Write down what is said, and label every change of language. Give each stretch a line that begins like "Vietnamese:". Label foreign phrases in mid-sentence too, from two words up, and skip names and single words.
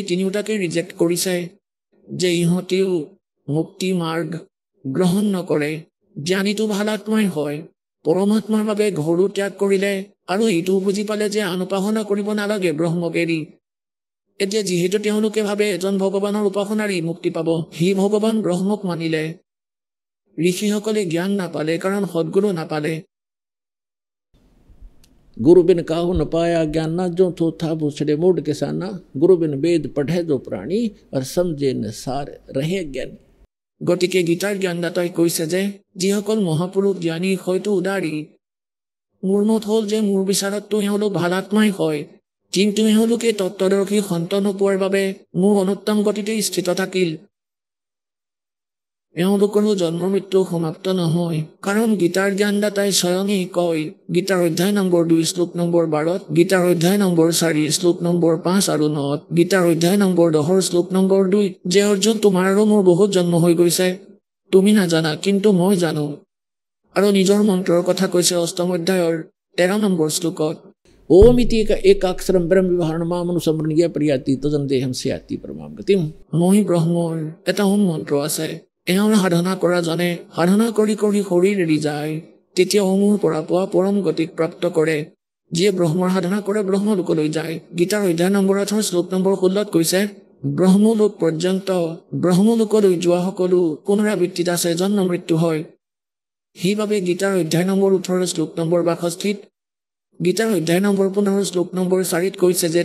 Assamese: তিনিওটাকে ৰিজেক্ট কৰিছে যে ইহঁতেও মুক্তি মাৰ্গ গ্ৰহণ নকৰে জ্ঞানীটো ভাল আত্মাই হয় পৰমাত্মাৰ বাবে ঘৰো ত্যাগ কৰিলে আৰু এইটো বুজি পালে যে অনুপাসনা কৰিব নালাগে ব্ৰহ্মক এৰি এতিয়া যিহেতু তেওঁলোকে ভাবে এজন ভগৱানৰ উপাসনাৰে মুক্তি পাব হি ভগৱান ব্ৰহ্মক মানিলে ঋষিসকলে জ্ঞান নাপালে কাৰণ সদ্গুৰু নাপালে
Hindi: गुरु बिन काहू न पाया ज्ञान ना जो थो था भूसड़े मोड़ किसाना गुरु बिन वेद पढ़े जो प्राणी और समझे न सार रहे ज्ञानी
Assamese: গতিকে গীতাৰ জ্ঞানদাতাই কৈছে যে যিসকল মহাপুৰুষ জ্ঞানী হয়তো উদাৰী মোৰ মত হ'ল যে মোৰ বিচাৰততো এওঁলোক ভাল আত্মাই হয় কিন্তু এওঁলোকে তত্ত্বদৰ্শী সন্তান নোপোৱাৰ বাবে মোৰ অনুত্তম গতিতে স্থিত থাকিল এওঁলোকৰো জন্ম মৃত্যু সমাপ্ত নহয় কাৰণ গীতাৰ জ্ঞানদাতাই স্বয়ঙেই কয় গীতাৰ অধ্যায় নম্বৰ 2 শ্লোক নম্বৰ 12 গীতাৰ অধ্যায় নম্বৰ 4 শ্লোক নম্বৰ 5 আৰু 9 গীতাৰ অধ্যায় নম্বৰ 10 শ্লোক নম্বৰ 2 যে অৰ্জুন তোমাৰ আৰু মোৰ বহুত জন্ম হৈ গৈছে তুমি নাজানা কিন্তু মই জানো আৰু নিজৰ মন্ত্ৰৰ কথা কৈছে অষ্টম অধ্যায়ৰ 13 নম্বৰ শ্লোকত
Sanskrit: ओम इति एक अक्षरम ब्रह्म विवरण मामनु समृण्य प्रियाति तजन देहम से आति परमाम गतिम
Assamese: মই ব্ৰহ্মৰ এটা মন্ত্ৰ আছে এওঁৰ সাধনা কৰা জানে সাধনা কৰি কৰি শৰীৰ এৰি যায় তেতিয়া মোৰ পৰা পোৱা পৰম গতিক প্ৰাপ্ত কৰে যিয়ে ব্ৰহ্মৰ সাধনা কৰে ব্ৰহ্মলোকলৈ যায় গীতাৰ অধ্যায় নম্বৰ 8 শ্লোক নম্বৰ 16 কৈছে ব্ৰহ্মলোক পৰ্যন্ত ব্ৰহ্মলোকলৈ যোৱা সকলো পুনৰাবৃত্তিত আছে জন্ম মৃত্যু হয় সেইবাবে গীতাৰ অধ্যায় নম্বৰ 18 শ্লোক নম্বৰ 62 গীতাৰ অধ্যায় নম্বৰ 15 শ্লোক নম্বৰ 4 কৈছে যে